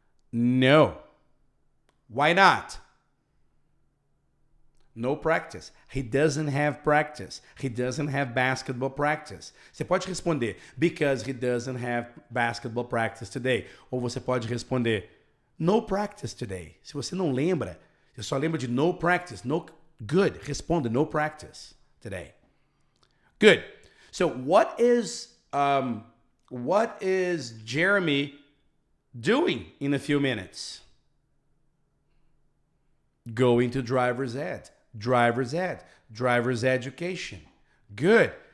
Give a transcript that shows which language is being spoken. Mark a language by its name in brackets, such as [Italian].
[English] No. Why not? No practice. He doesn't have practice. He doesn't have basketball practice. [Portuguese] Você pode responder, [English] because he doesn't have basketball practice today. [Portuguese] Ou você pode responder, [English] no practice today. [Portuguese] Se você não lembra, você só lembra de [English] no practice. No, good. Responda, no practice today. Good. So what is Jeremy doing in a few minutes? Going to driver's ed. Driver's ed. Driver's education. Good.